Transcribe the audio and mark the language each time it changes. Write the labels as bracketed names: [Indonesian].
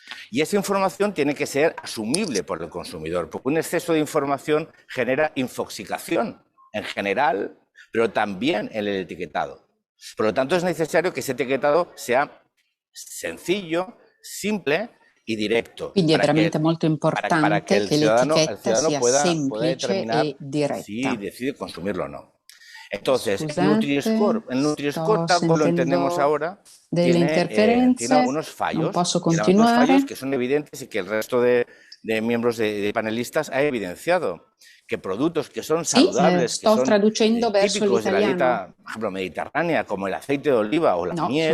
[Spanish] Y esa información tiene que ser asumible por el consumidor, porque un exceso de información genera infoxicación en general, pero también en el etiquetado. Por lo tanto, es necesario que ese etiquetado sea sencillo, simple y directo. [Italian] Quindi è veramente molto importante che l'etichetta sia semplice e diretta. [Spanish] Si decide consumirlo o no. Entonces, el Nutriscore, tal como lo entendemos ahora, tiene algunos fallos. Algunos fallos que son evidentes y que el resto de miembros de panelistas ha evidenciado. Que productos que son saludables, que son típicos de la dieta, por ejemplo, mediterránea, como el aceite de oliva o la miel,